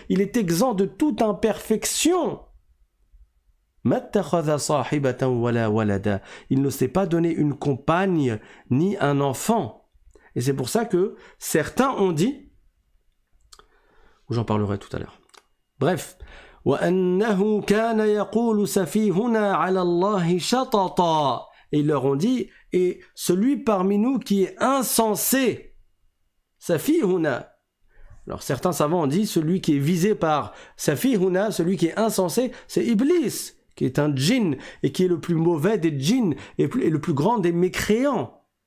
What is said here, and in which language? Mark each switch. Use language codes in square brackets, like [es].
[fr] Il est exempt de toute imperfection. [ar] Mattakhadha sahibatan wala walada. [fr] Il ne s'est pas donné une compagne, ni un enfant. Et c'est pour ça que certains ont dit, j'en parlerai tout à l'heure. Bref, [ar] وَأَنَّهُ كَانَ يَقُولُ سَفِيهُنَا عَلَى اللَّهِ شَطَطًا. [fr] Et ils leur ont dit, et celui parmi nous qui est insensé, Safihuna. Alors certains savants ont dit, celui qui est visé par Safihuna, celui qui est insensé, c'est Iblis, qui est un djinn, et qui est le plus mauvais des djinns, et le plus grand des mécréants.